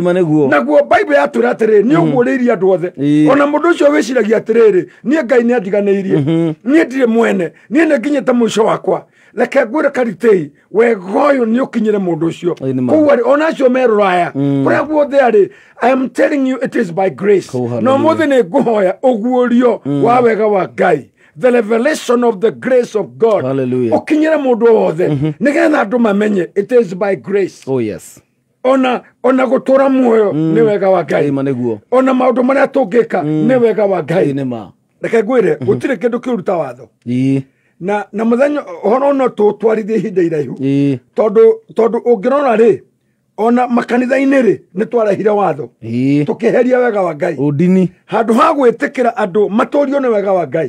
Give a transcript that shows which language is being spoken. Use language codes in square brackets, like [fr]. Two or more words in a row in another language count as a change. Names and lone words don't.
[ki] Naguo Bible yatwĩra atĩrĩrĩ nĩ ũguũrĩirie andũ othe. Ona mũndũ ũcio wĩciragia atĩrĩrĩ niĩ Ngai nĩ andiganĩirie niĩ ndirĩ mwene niĩ nĩ nginyĩte mũico wakwa. Reke ngwĩre karitĩ wega ũyũ nĩ ũkinyĩre mũndũ ũcio. Kũu ona acio me Rũraya kũrĩa guothe arĩ [en] I am telling you it is by grace. [ki] No mũthĩ nĩ ngũhoya ũguũrio wa wega wa Ngai. [en] The revelation of the grace of God [ki] ũkinyĩre mũndũ wothe nĩgetha andũ mamenye [en] it is by grace. [ki] Ona gũtũũra muoyo nĩ wega wa Ngai. Ona maũndũ marĩa tũngĩka nĩ wega wa Ngai. Reke ngwĩre gũtirĩ kĩndũ kĩruta watho. Na mũthenya ũhoro no tũtwarithie ihinda iraihu tondũ ũngĩrora rĩ ona makanitha-inĩ rĩ nĩ twarehire watho tũkĩheria wega wa Ngai handũ ha gwĩtĩkĩra andũ matũũrio nĩ wega wa Ngai.